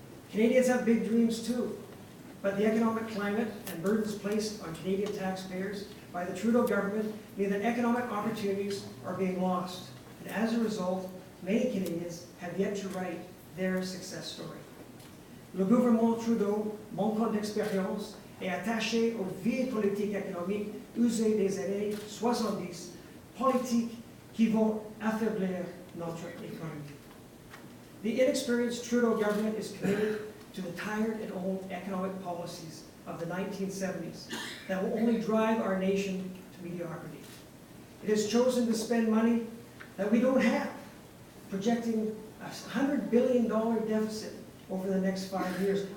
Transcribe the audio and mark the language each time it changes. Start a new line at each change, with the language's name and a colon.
English: Canadians have big dreams too, but the economic climate and burdens placed on Canadian taxpayers by the Trudeau government mean that economic opportunities are being lost. And as a result, many Canadians have yet to write their success story.
French: Le gouvernement Trudeau, manquant d'expérience, est attaché aux vieilles politiques économiques usées des années 70, politiques qui vont affaiblir notre économie.
English: The inexperienced Trudeau government is committed to the tired and old economic policies of the 1970s that will only drive our nation to mediocrity. It has chosen to spend money that we don't have, projecting a $100 billion deficit over the next 5 years.